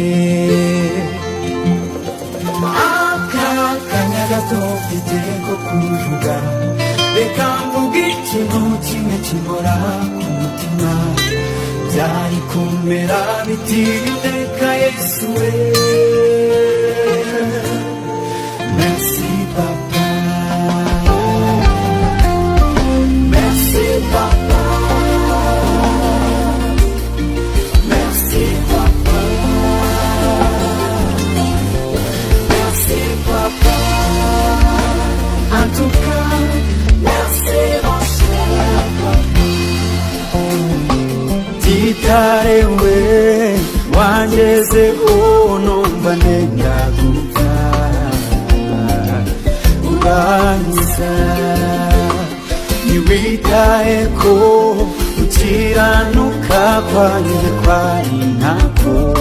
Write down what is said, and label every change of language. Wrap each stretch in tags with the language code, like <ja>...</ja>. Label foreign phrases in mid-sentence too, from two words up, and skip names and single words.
<rw>Akakanya gato mfite ko kuvuga, reka mvuge ikintu kimwe kimbora ku mutima, byari kumera biti reka Yesu we.</rw> <fr>Merci papa, merci papa, merci papa, merci papa, en tout cas</fr> <rw>Itarewe wangezeho numva nenda gupfa, urankiza ntiwitaye ko gukiranuka kwanjye kwari nako,</rw>